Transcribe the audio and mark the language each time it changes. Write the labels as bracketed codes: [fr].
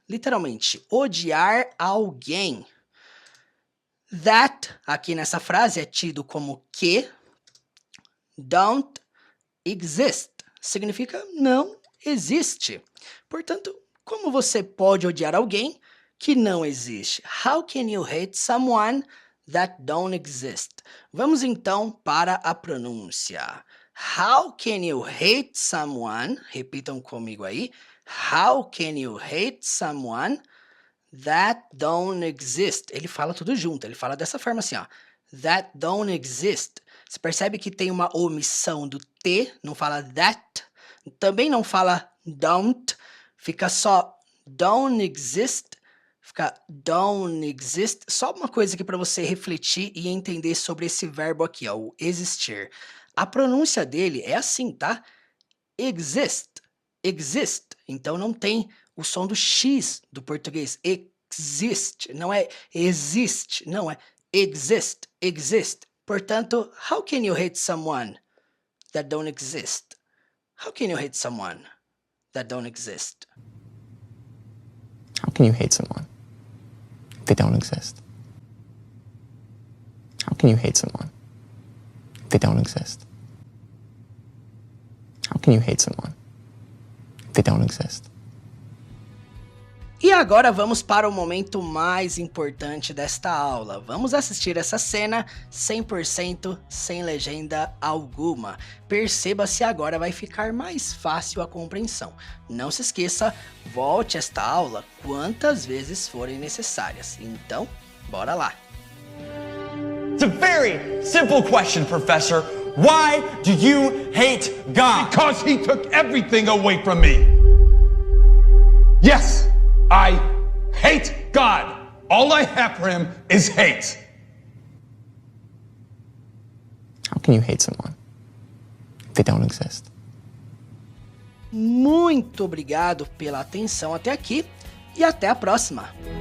[pt] Literalmente, odiar alguém. That, aqui nessa frase, é tido como que [en] don't exist. [pt] Significa não existe. Portanto, como você pode odiar alguém que não existe? [en] How can you hate someone that don't exist? [pt] Vamos então para a pronúncia. [en] How can you hate someone? [pt] Repitam comigo aí. [en] How can you hate someone that don't exist? [pt] Ele fala tudo junto, ele fala dessa forma assim, ó. [en] That don't exist. [pt] Você percebe que tem uma omissão do T, não fala that, também não fala don't, fica só don't exist. Fica [en] don't exist. [pt] Só uma coisa aqui para você refletir e entender sobre esse verbo aqui, ó, o existir. A pronúncia dele é assim, tá? Exist. Exist. Então não tem o som do X do português. Exist. Não é existe. Não é exist. Exist. [en] Portanto, how can you hate someone that don't exist? How can you hate someone that don't exist? How can you hate someone if they don't exist? How can you hate someone if they don't exist? How can you hate someone if they don't exist? [pt] E agora vamos para o momento mais importante desta aula. Vamos assistir essa cena 100% sem legenda alguma. Perceba se agora vai ficar mais fácil a compreensão. Não se esqueça, volte esta aula quantas vezes forem necessárias. Então, bora lá! [en] It's a very simple question, Professor. Why do you hate God? Because he took everything away from me. Yes, I hate God. All I have for him is hate. How can you hate someone if they don't exist? [pt] Muito obrigado pela atenção até aqui e até a próxima!